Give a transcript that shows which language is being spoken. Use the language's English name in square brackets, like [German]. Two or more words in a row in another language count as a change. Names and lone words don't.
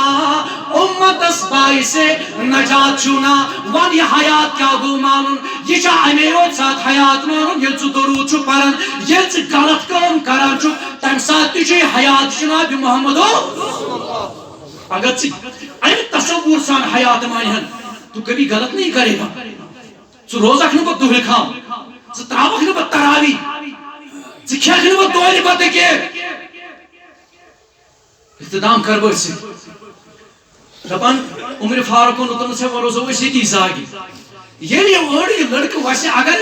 [Kashmiri] اُمتس باعث نجات چھُنا ون یہِ حیات کیٛاہ گوٚو مانُن یہِ چھا اَمے یوت ساتہٕ حیات مانُن ییٚلہِ ژٕ دروٗد چھُکھ پران ییٚلہِ ژٕ غلط کٲم کران چھُکھ تمہِ ساتہٕ تہِ چھُے حیات جناب محمد اگر ام تصور سان حیات مانہن [Urdu] تو کبھی غلط نہیں کرے گا [Kashmiri] ژٕ روزکھ نہٕ پتہٕ دُہرِ خام ژٕ تراوکھ نہٕ پتہٕ تراوی ژٕ کھیکھ نہٕ پتہٕ دۄہلہِ بتہٕ کینٛہہ اقتدام کر بٔتھۍ سۭتۍ دپان عمر فاروقن دوٚپنس ہے وۄنۍ روزو أسۍ ییٚتی زاگہِ ییٚلہِ یہِ أڑ یہِ لڑکہٕ وسہِ اگر